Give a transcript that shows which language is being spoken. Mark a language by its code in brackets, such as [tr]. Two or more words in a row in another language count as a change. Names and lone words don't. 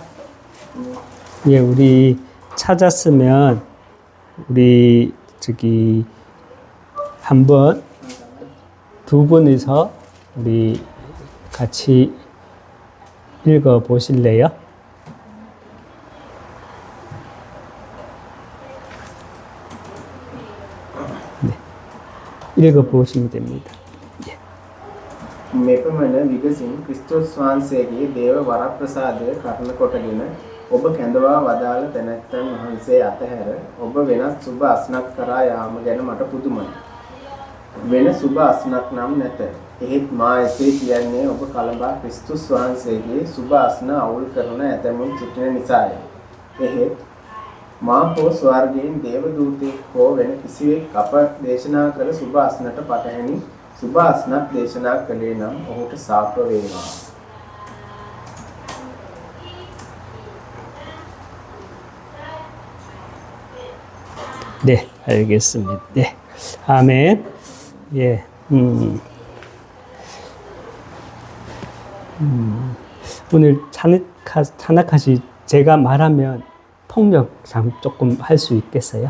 [ko] 예, 우리 찾았으면 우리 한번 두 분이서 우리 같이 읽어 보실래요? 네, 읽어 보시면 됩니다. [si] මෙපමණ විගසින් ක්‍රිස්තුස් වහන්සේගේ දේව වරප්‍රසාදය කරන කොටගෙන ඔබ කැඳවා වදාළ තැනැත්තන් වහන්සේ අතහැර ඔබ වෙනත් සුබ අස්නක් කරා යාම ගැන මට පුදුමයි. වෙන සුබ අස්නක් නම් නැත. එහෙත් මා එසේ කියන්නේ ඔබ කලබා ක්‍රිස්තුස් වහන්සේගේ සුබ අස්න අවුල් කරන ඇතැමුන් සිටින නිසාය. එහෙත් මා හෝ ස්වර්ගයෙන් දේව දූතෙක් හෝ වෙන කිසිවෙක් අප දේශනා කළ සුබ අස්නට පටහැනි සුබ අස්නක් දේශනා කළේ නම් ඔහුට සාප වේවා. [ko] 네, 알겠습니다. 네, 아멘. 예, 오늘 찬악하시 제가 말하면 통역 조금 할 수 있겠어요?